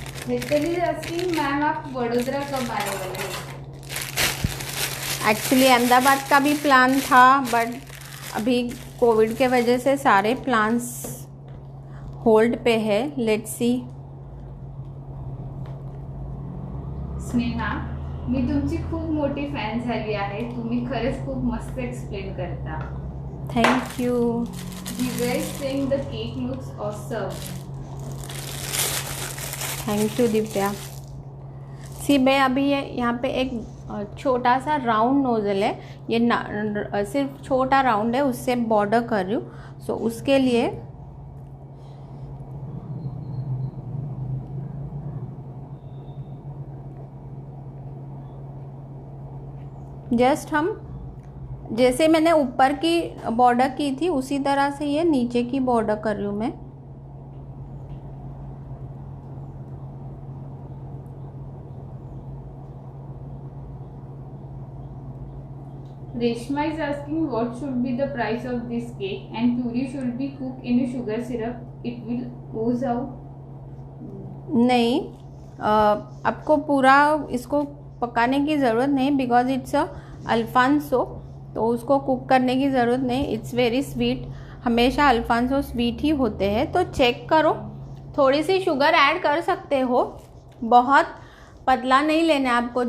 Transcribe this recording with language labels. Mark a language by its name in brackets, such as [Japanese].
[Hindi] Ma'am आप वडोदरा कब आने वाले हैं? एक्चुअली अहमदाबाद का भी प्लान था, बट अभी कोविड के वजह से सारे प्लान्स होल्ड पे है। [English] Let's see. [Marathi] स्नेहा, मी तुमची खूप मोठी फॅन झाली आहे, तुम्ही खरंच खूप मस्त एक्सप्लेन करता। [English] Thank you. Divya is saying the cake looks awesome. Thank you Divya. [Hindi] सी मैं अभी ये यहाँ पे एक छोटा सा राउंड नोज़ल है, ये सिर्फ छोटा राउंड है, उससे बॉर्डर कर रही हूँ। सो उसके लिए जस्ट हम जैसे मैंने ऊपर की बॉर्डर की थी उसी तरह से ये नीचे की बॉर्डर कर रही हूँ मैं। [English] Reshma is asking what should be the price of this cake and puri should be cooked in a sugar syrup. It will ooze out. [Hindi] नहीं, आपको पूरा इसको पकाने की ज़रूरत नहीं, [English] because it's Alphonso, [Hindi] तो उसको कुक करने की ज़रूरत नहीं। [English] it's very sweet, [Hindi] हमेशा अल्फांसो स्वीट ही होते हैं। तो चेक करो, थोड़ी सी शुगर ऐड कर सकते हो, बहुत पतला नहीं लेना है आपको।